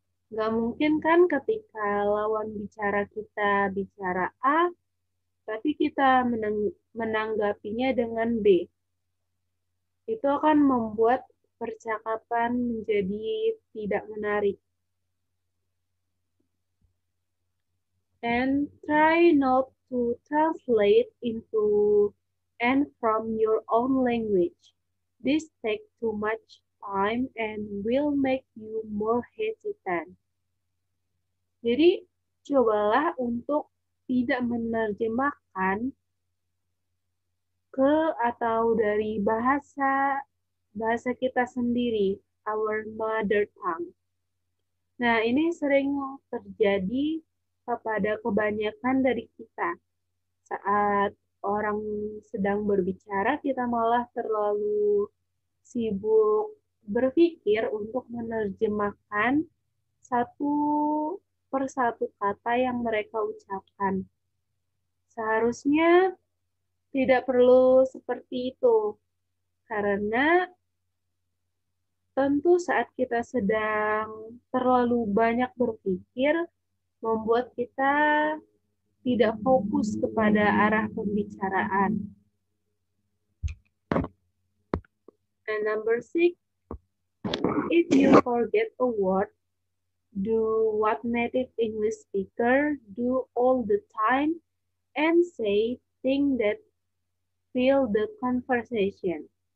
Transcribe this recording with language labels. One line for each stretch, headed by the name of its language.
Indonesian: Nggak mungkin kan ketika lawan bicara kita bicara A, tapi kita menanggapinya dengan B. Itu akan membuat percakapan menjadi tidak menarik.
English: And try not to translate into and from your own language. This takes too much time and will make you more hesitant.
Indonesian: Jadi, cobalah untuk tidak menerjemahkan ke atau dari bahasa kita sendiri,
English: our mother tongue.
Indonesian: Nah, ini sering terjadi kepada kebanyakan dari kita. Saat orang sedang berbicara, kita malah terlalu sibuk berpikir untuk menerjemahkan satu persatu kata yang mereka ucapkan. Seharusnya tidak perlu seperti itu, karena tentu saat kita sedang terlalu banyak berpikir, membuat kita tidak fokus kepada arah pembicaraan.
English: And number 6, if you forget a word, do what native English speakers do all the time and say things that fill the conversation.